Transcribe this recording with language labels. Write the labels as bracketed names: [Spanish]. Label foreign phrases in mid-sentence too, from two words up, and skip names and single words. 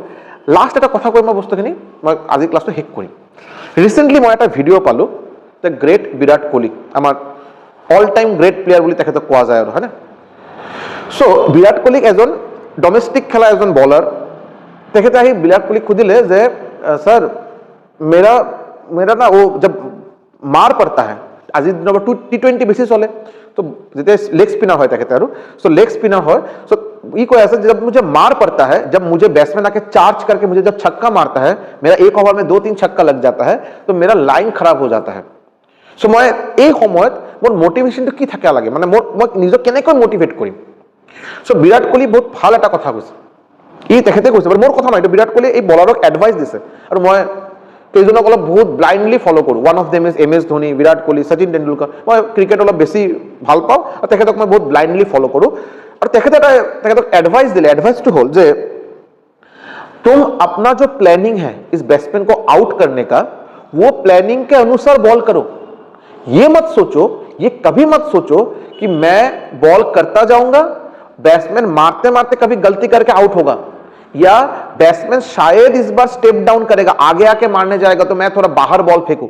[Assamese] লাষ্ট এটা কথা কৈ মই বস্তুখিনি মই আজি ক্লাছটো শেষ কৰিম। ৰিচেণ্টলি মই এটা ভিডিঅ' পালোঁ, [English] the great [Assamese] বিৰাট কোহলি, আমাৰ [English] all time great player [Assamese] বুলি তেখেতক কোৱা যায় আৰু, হয়নে? চ' বিৰাট কোহলিক এজন ডমেষ্টিক খেলা এজন বলাৰ, তেখেতে আহি বিৰাট কোহলিক সুধিলে যে सर मेरा ना वो जब मार पड़ता है, আজি নম্বৰ T20 বেছি চলে, तो যেতিয়া [English] leg spinner [Assamese] হয় তেখেতে আৰু, [Hindi] सो [English] leg spinner [Hindi] হয়, सो ये कोई ऐसा जब मुझे मार पड़ता है, जब मुझे बैट्समैन आके चार्ज करके मुझे जब छक्का मारता है, मेरा एक ओवर में 2-3 छक्का लग जाता है, तो मेरा लाइन खराब हो जाता है। सो मैं [Assamese] এই সময়ত মোৰ মোটিভেশ্যনটো কি থাকে লাগে, মানে মই নিজক কেনেকৈ মোটিভেট কৰিম। সো বিৰাট কোহলি বহুত ভাল এটা কথা কৈছে, ই তেখেতে কৈছে, মোৰ কথা নহয়, এইটো বিৰাট কোহলি এই বলাৰক এডভাইচ দিছে, আৰু মই কেইজনক অলপ বহুত [English] blindly follow' [Assamese] কৰোঁ। [English] One of them is MS Dhoni, Virat Kohli, Sachin Tendulkar. [Assamese] মই ক্ৰিকেট অলপ বেছি ভাল পাওঁ আৰু তেখেতক মই বহুত [English] blindly follow' [Assamese] কৰোঁ। আৰু তেখেতক এডভাইচ দিলে, এডভাইচটো হ'ল যে [Hindi] तुम अपना जो प्लानिंग है इस बैट्समैन को आउट करने का, वो प्लानिंग के अनुसार बॉल करो। ये मत सोचो, ये कभी मत सोचो कि मैं बॉल करता जाऊंगा, बैट्समैन मारते मारते कभी गलती करके आउट होगा, या बैट्समैन शायद इस बार [English] step down [Hindi] करेगा, आगे आके मारने जाएगा तो मैं थोड़ा बाहर बॉल फेंकूं।